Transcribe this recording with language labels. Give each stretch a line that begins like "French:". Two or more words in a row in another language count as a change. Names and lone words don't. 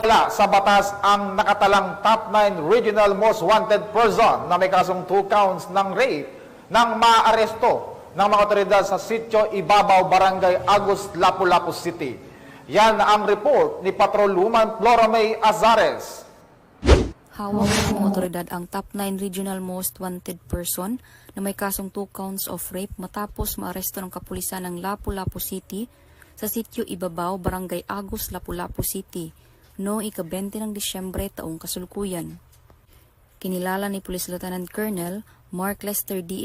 Filipino: Wala sa batas ang nakatalang top 9
English: regional most wanted person
Filipino: na may kasong
English: 2 counts
Filipino: ng rape nang maaresto ng mga otoridad sa Sitio Ibabaw, Barangay Agus, Lapu-Lapu City. Yan ang report ni Patrolwoman Flora May Azares. Hawak ng mga otoridad ang top 9
English: regional most wanted person
Filipino: na may kasong
English: 2 counts of rape
Filipino: matapos maaresto ng kapulisan ng Lapu-Lapu City sa Sitio Ibabaw, Barangay Agus, Lapu-Lapu City noong ika-20 ng Disyembre taong kasalukuyan. Kinilala ni Police Lieutenant Colonel Mark Lester D.